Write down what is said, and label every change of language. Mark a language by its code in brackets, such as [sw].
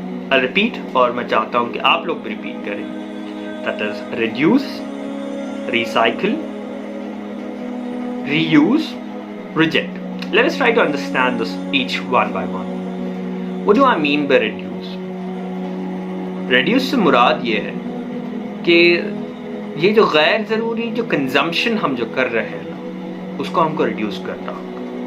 [en] I'll repeat [ur] اور میں چاہتا ہوں کہ آپ لوگ بھی ریپیٹ کریں. [en] That is reduce, recycle, reuse, reject. Let us try to understand this each one by one. What do I mean by reduce? [ur] Reduce سے مراد یہ ہے کہ یہ جو غیر ضروری جو کنزمپشن ہم جو کر رہے ہیں نا، اس کو ہم کو ریڈیوس کرنا ہوگا.